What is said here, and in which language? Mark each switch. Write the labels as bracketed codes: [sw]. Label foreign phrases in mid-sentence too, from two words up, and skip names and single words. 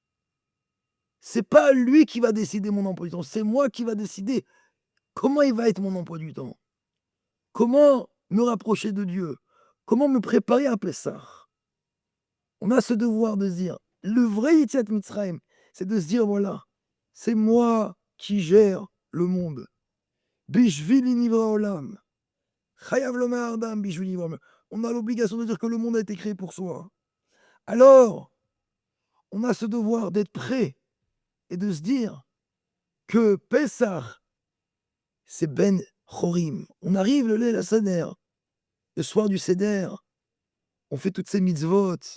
[fr] C'est pas lui qui va décider mon emploi du temps, c'est moi qui va décider comment il va être mon emploi du temps. Comment me rapprocher de Dieu? Comment me préparer à Pessah? On a ce devoir de se dire, le vrai [he] יציאת מצרים, [fr] c'est de se dire, voilà, c'est moi qui gère le monde. [he] בשבילי נברא עולם. חייב לומר אדם בשבילי נברא עולם. [fr] On a l'obligation de dire que le monde a été créé pour soi. Alors, on a ce devoir d'être prêt et de se dire que Pessah, c'est [he] בני חורין. [fr] On arrive le [he] ליל הסדר, [fr] le soir du Seder, on fait toutes ces mitzvot.